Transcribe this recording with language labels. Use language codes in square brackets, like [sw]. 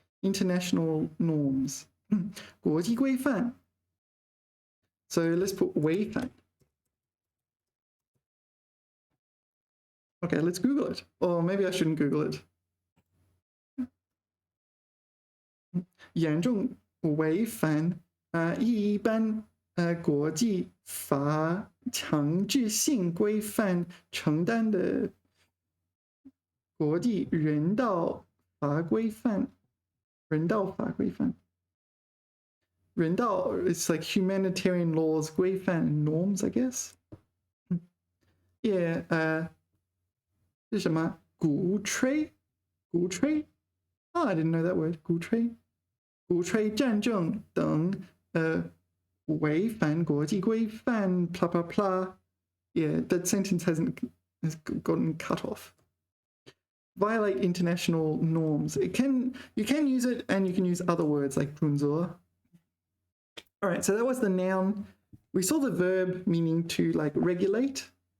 [en] International norms. [zh] 国际规范 [en] So let's put 违反 Okay, let's Google it. Or maybe I shouldn't Google it. [zh] 严重违反一般国际法强制性规范承担的国际人道法规范。人道法规范。 [en] 人道 it's like humanitarian laws 规范 norms, I guess. Yeah. [zh] 是什么？鼓吹，鼓吹。 [en] Oh, I didn't know that word. [zh] 鼓吹，鼓吹战争等违反国际规范 [en] blah blah blah. Yeah, that sentence has gotten cut off. Violate international norms. You can use it, and you can use other words like 准则. All right, so that was the noun. We saw the verb meaning to like regulate.